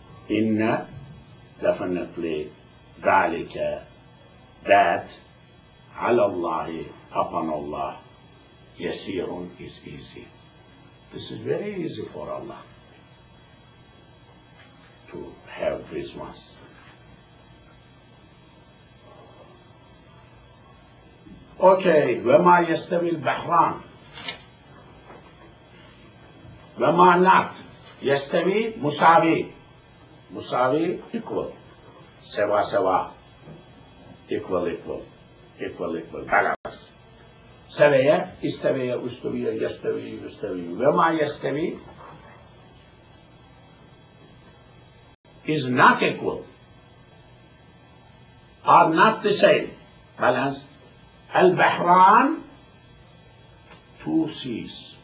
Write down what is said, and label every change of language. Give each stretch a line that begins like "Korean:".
English: Inna, definitely, ذَلِكَ, that,
Arabic: عَلَى اللَّهِ,
English: upon Allah, yasirun, is easy. This is very easy for Allah to have these ones.
Arabic: okay, وما يستوي البحران. وما not يستوي مساوي. مساوي equal. سوا سوا.
English: Equal equal. Equal equal. Balance.
Arabic: سوية استوي استوي يستوي يستوي. وما يستوي
English: is not equal. Are not the same. Balance. البحران two seas.